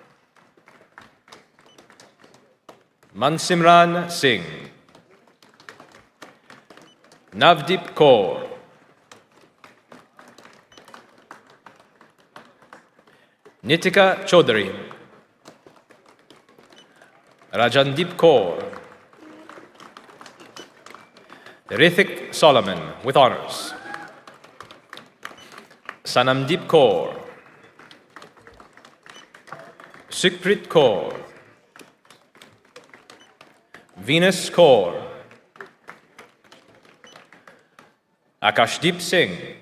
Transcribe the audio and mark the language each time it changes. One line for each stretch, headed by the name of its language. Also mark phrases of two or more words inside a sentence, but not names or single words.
English: Mansimran Singh, Navdeep Kaur, Nitika Chaudhary, Rajandeep Kaur, Rithik Solomon with honors, Sanamdeep Kaur, Sukhprit Kaur, Venus Kaur, Akashdeep Singh,